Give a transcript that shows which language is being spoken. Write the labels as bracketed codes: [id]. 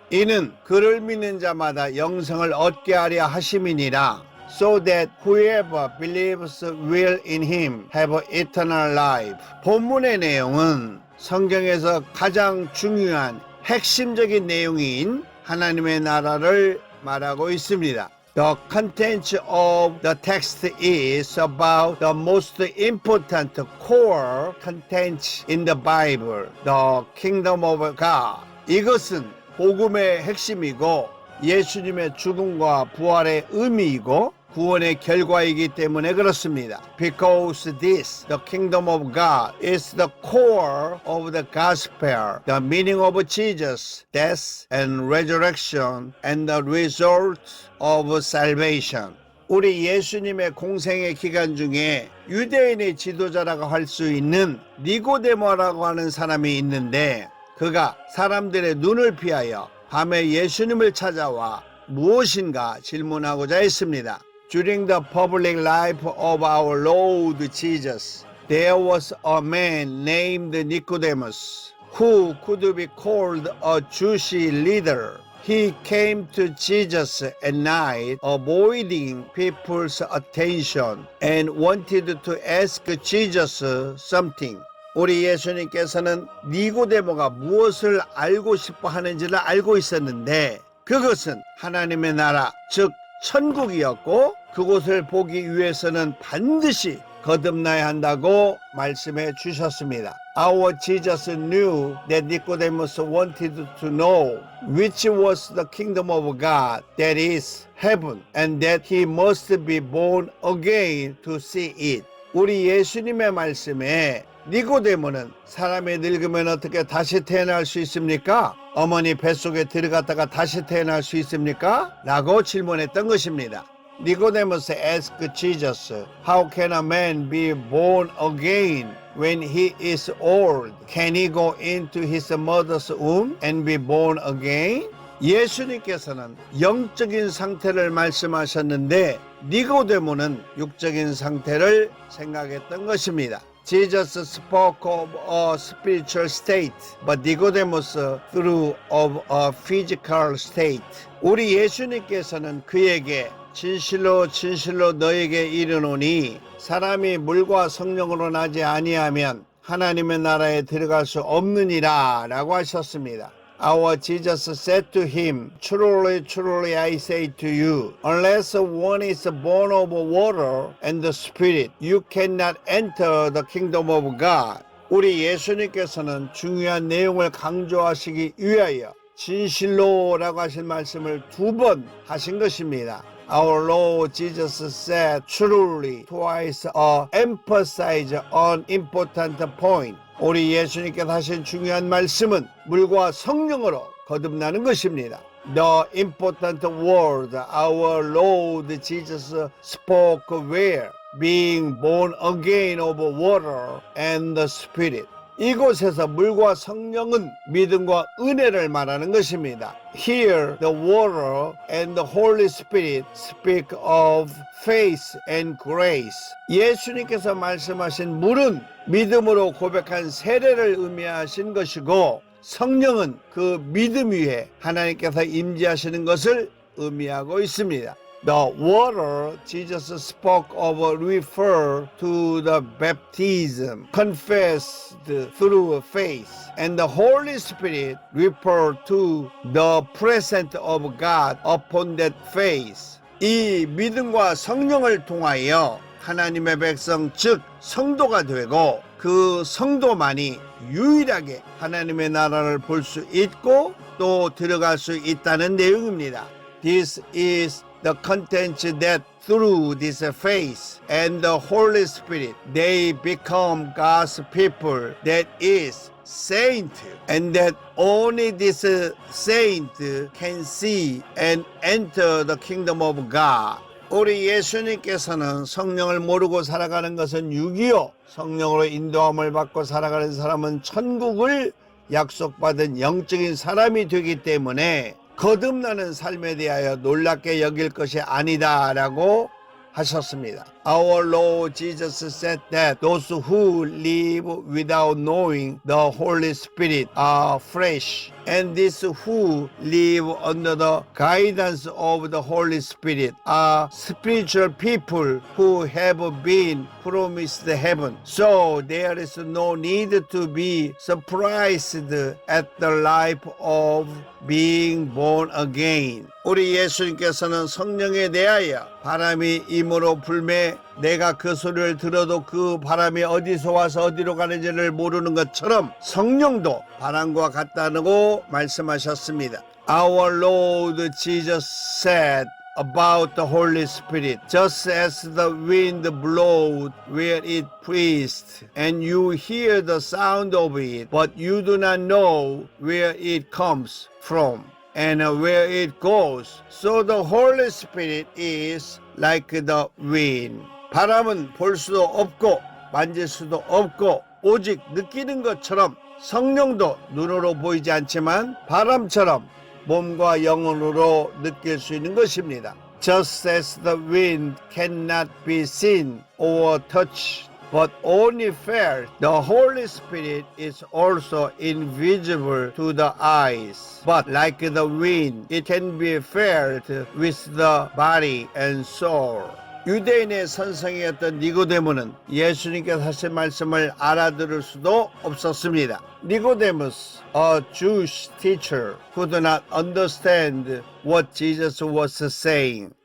[ko] 이는 그를 믿는 자마다 영생을 얻게 하려 하심이니라. [en] So that whoever believes will in him have eternal life. [ko] 본문의 내용은 성경에서 가장 중요한 핵심적인 내용인 하나님의 나라를 말하고 있습니다. [en] The content of the text is about the most important core content in the Bible, the kingdom of God. [ko] 이것은 복음의 핵심이고 예수님의 죽음과 부활의 의미이고 구원의 결과이기 때문에 그렇습니다. [en] Because this, the kingdom of God, is the core of the gospel, the meaning of Jesus' death and resurrection, and the result of salvation. [ko] 우리 예수님의 공생의 기간 중에 유대인의 지도자라고 할 수 있는 니고데모라고 하는 사람이 있는데 그가 사람들의 눈을 피하여 밤에 예수님을 찾아와 무엇인가 질문하고자 했습니다. [en] During the public life of our Lord Jesus, there was a man named Nicodemus, who could be called a Jewish leader. He came to Jesus at night, avoiding people's attention, and wanted to ask Jesus something. [ko] 우리 예수님께서는 니고데모가 무엇을 알고 싶어 하는지를 알고 있었는데 그것은 하나님의 나라, 즉 천국이었고 그곳을 보기 위해서는 반드시 거듭나야 한다고 말씀해 주셨습니다. [en] Our Jesus knew that Nicodemus wanted to know which was the kingdom of God, that is heaven, and that he must be born again to see it. [ko] 우리 예수님의 말씀에 니고데모는 사람이 늙으면 어떻게 다시 태어날 수 있습니까? 어머니 뱃속에 들어갔다가 다시 태어날 수 있습니까? 라고 질문했던 것입니다. [en] Nicodemus asked Jesus, How can a man be born again when he is old? Can he go into his mother's womb and be born again? [ko] 예수님께서는 영적인 상태를 말씀하셨는데 니고데모는 육적인 상태를 생각했던 것입니다. [en] Jesus spoke of a spiritual state, but Nicodemus through of a physical state. [ko] 우리 예수님께서는 그에게 진실로 진실로 너에게 이르노니 사람이 물과 성령으로 나지 아니하면 하나님의 나라에 들어갈 수 없느니라 라고 하셨습니다. [en] Our Jesus said to him, Truly, truly, I say to you, unless one is born of water and the Spirit, you cannot enter the kingdom of God. [ko] 우리 예수님께서는 중요한 내용을 강조하시기 위하여 진실로라고 하신 말씀을 2번 하신 것입니다. [en] Our Lord Jesus said truly twice or emphasize on important point. [ko] 우리 예수님께서 하신 중요한 말씀은 물과 성령으로 거듭나는 것입니다. [en] The important word our Lord Jesus spoke were being born again of water and the Spirit. [ko] 이곳에서 물과 성령은 믿음과 은혜를 말하는 것입니다. [en] Here the water and the Holy Spirit speak of faith and grace. [ko] 예수님께서 말씀하신 물은 믿음으로 고백한 세례를 의미하신 것이고 성령은 그 믿음 위에 하나님께서 임재하시는 것을 의미하고 있습니다. [en] The water Jesus spoke of refer to the baptism confessed through faith, and the Holy Spirit refer to the presence of God upon that faith. [ko] 이 믿음과 성령을 통하여 하나님의 백성 즉 성도가 되고 그 성도만이 유일하게 하나님의 나라를 볼 수 있고 또 들어갈 수 있다는 내용입니다. [en] This is the content that through this faith and the Holy Spirit they become God's people, that is saint, and that only this saint can see and enter the kingdom of God. [ko] 우리 예수님께서는 성령을 모르고 살아가는 것은 유기요, 성령으로 인도함을 받고 살아가는 사람은 천국을 약속받은 영적인 사람이 되기 때문에 거듭나는 삶에 대하여 놀랍게 여길 것이 아니다라고 하셨습니다. [en] Our Lord Jesus said that those who live without knowing the Holy Spirit are flesh, and these who live under the guidance of the Holy Spirit are spiritual people who have been promised heaven. So there is no need to be surprised at the life of being born again. [ko] 우리 예수님께서는 성령에 대하여 바람이 임으로 불매 내가 그 소리를 들어도 그 바람이 어디서 와서 어디로 가는지를 모르는 것처럼 성령도 바람과 같다고 말씀하셨습니다. [en] Our Lord Jesus said about the Holy Spirit, just as the wind blows where it pleased, and you hear the sound of it, but you do not know where it comes from and where it goes. So the Holy Spirit is like the wind. [ko] 바람은 볼 수도 없고 만질 수도 없고 오직 느끼는 것처럼 성령도 눈으로 보이지 않지만 바람처럼 몸과 영혼으로 느낄 수 있는 것입니다. [en] Just as the wind cannot be seen or touched, but only felt, the Holy Spirit is also invisible to the eyes. But like the wind, it can be felt with the body and soul. [ko] 유대인의 선생이었던 니고데모는 예수님께서 하신 말씀을 알아들을 수도 없었습니다. [en] Nicodemus, a Jewish teacher, could not understand what Jesus was saying.